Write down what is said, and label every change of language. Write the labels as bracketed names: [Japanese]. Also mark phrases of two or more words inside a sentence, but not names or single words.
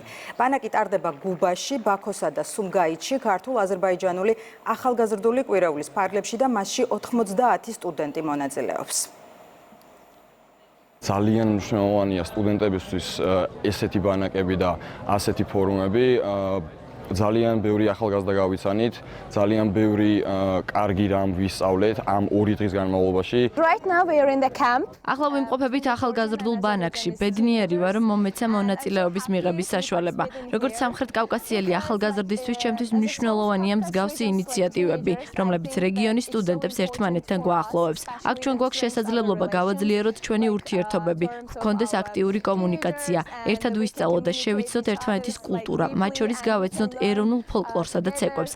[Georgian] ბანაკი ტარდება გუბაში, ბაქოსა და სუმგაითში ქართულ-აზერბაიჯანული ახალგაზრდული კვირეულის ფარგლებში და მასში 90 სტუდენტი მონაწილეობს. ძალიან მნიშვნელოვანია სტუდენტებისთვის ესეთი ბანაკები და ასეთი ფორუმები. ძალიან ბევრი ახალგაზრდა გავიცანით, ძალიან ბევრი კარგი რამ ვისწავლეთ ამ 2 დღის განმავლობაში. [English] Right now we are in the camp. [Georgian] ახლა ვიმყოფებით ახალგაზრდულ ბანაკში. ბედნიერი ვარ, რომ მომეცა მონაწილეობის მიღების საშუალება. როგორც სამხრეთ კავკასიელი ახალგაზრდისთვის ჩემთვის მნიშვნელოვანია მსგავსი ინიციატივები, რომლებიც რეგიონის სტუდენტებს ერთმანეთთან გვაახლოვებს. აქ ჩვენ გვაქვს შესაძლებლობა გავაძლიეროთ ჩვენი ურთიერთობები, გვქონდეს აქტიური კომუნიკაცია, ერთად ვისწავლოთ და შევიცნოთ ერთმანეთის კულტურა, მათ შორის გავეცნოთ ეროვნულ ფოლკლორსა და ცეკვებს.